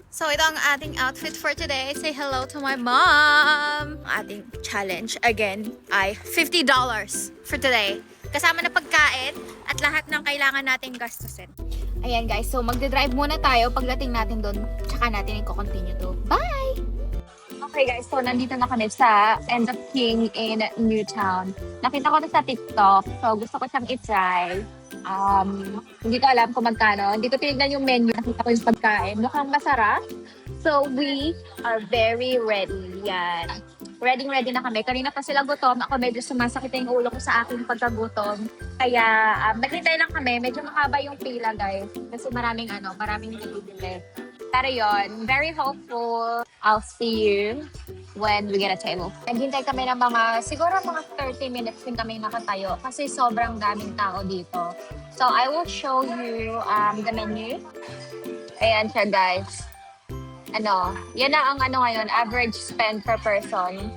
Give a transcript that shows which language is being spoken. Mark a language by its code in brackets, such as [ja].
[en] So, [tl] ito ang ating [en] outfit for today. Say hello to my mom! [tl] Ang ating challenge, again, ay $50 for today. Kasama na pagkain at lahat ng kailangan nating gastusin. Ayan guys, so magdadrive muna tayo. Pagdating natin doon, tsaka natin i-continue to. Bye! Okay guys, so nandito na kami sa End of King in Newtown. Nakita ko na sa TikTok, so gusto ko siyang i-try. Hindi ko alam kung magkano. Hindi ko tinignan yung menu. Nakita ko yung pagkain. Mukhang masarap. [en] So, we are very ready. [tl] Yan. Ready na kami. Kanina pa sila gutom. Ako medyo sumasakit yung ulo ko sa aking pagkagutom. Kaya, naghintay lang kami. Medyo mahaba yung pila, guys. Kasi maraming nabibili. Pero yun, very hopeful. [en] I'll see you when we get a table. [tl] Naghintay kami ng siguro mga 30 minutes din kami nakatayo kasi sobrang daming tao dito. [en] So, I will show you the menu. [tl] Ayan siya, [en] guys. [tl] Yan na ang ngayon, average spend per person.